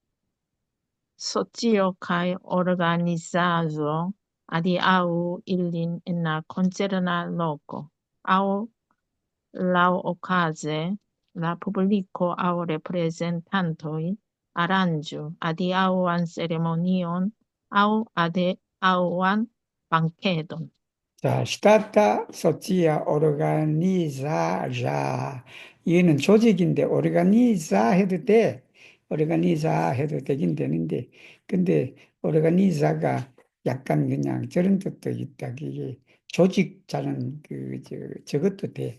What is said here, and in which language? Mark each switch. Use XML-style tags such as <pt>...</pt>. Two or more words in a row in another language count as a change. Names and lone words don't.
<eo>socio kaj organizaĵo adiaŭu ilin en la koncerna loko, aŭ laŭokaze la publiko aŭ reprezentantoj aranĝu adiaŭan ceremonion aŭ adiaŭan bankedon.</eo> <ko>자,</ko> <eo>ŝtata socia organizaĵo.</eo> <ko>이거는 조직인데 오르가니자 해도 돼. 오르가니자 해도 되긴 되는데 근데 오르가니자가 약간 그냥 저런 뜻도 있다. 이게 조직자는 저것도 돼.</ko>